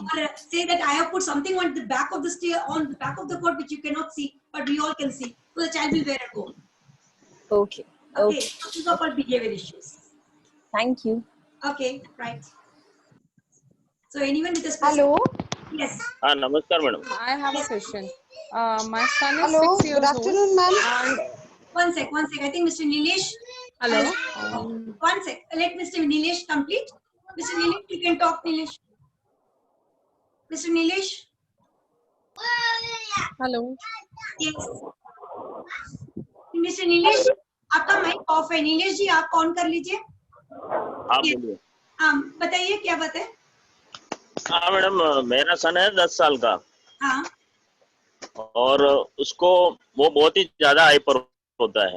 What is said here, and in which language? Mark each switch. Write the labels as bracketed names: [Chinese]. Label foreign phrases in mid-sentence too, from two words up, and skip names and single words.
[English] Or say that I have put something on the back of the stair, on the back of the coat which you cannot see, but we all can see. So the child will wear a coat. Okay. Okay. Okay. So these are called behavior issues. Thank you. Okay, right. So anyone with a specific? Hello. Yes. [Hindi] हाँ नमस्कार मैडम. [English] I have a question. My son is Hello. 6 Good years afternoon, old. ma'am. And One sec. I think Mr. Nilesh. hello. One sec. Let Mr. Nilesh complete. Mr. Nilesh, you can talk, Nilesh. Mr. Nilesh. Hello. Yes. Mr. [Hindi] Nilesh, आपका माइक ऑफ है. नीलेश जी आप ऑन कर लीजिए. हाँ बोलिए. हाँ बताइए क्या बात है. हाँ मैडम, मेरा सन है 10 साल का. हाँ. और उसको वो बहुत ही ज्यादा हाइपर होता है.